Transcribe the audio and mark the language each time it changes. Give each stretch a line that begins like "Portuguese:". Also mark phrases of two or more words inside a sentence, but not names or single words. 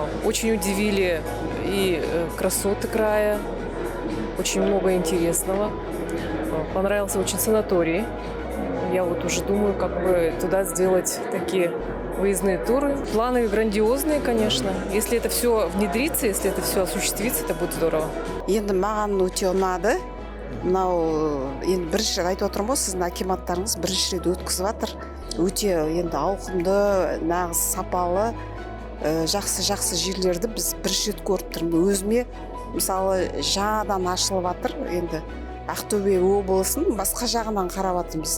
Russian: Очень удивили и красоты края, очень много интересного. Понравился очень санаторий. Я вот уже думаю, как бы туда сделать такие выездные туры. Планы грандиозные, конечно. Если это все внедрится, если это все осуществится, это будет здорово.
Kazakh: Енді маған өте ұнады. Мынау енді бірінші рет айтып отырмын ғой, сіздің акиматтарыңыз бірінші рет өткізіп жатыр. Өте енді ауқымды, нағыз сапалы, жақсы жерлерді біз бірінші рет көріп тұрмын. Өзіме мысалы жаңадан ашылып жатыр. Енді Ақтөбе облысын басқа жағынан қарап жатырмыз.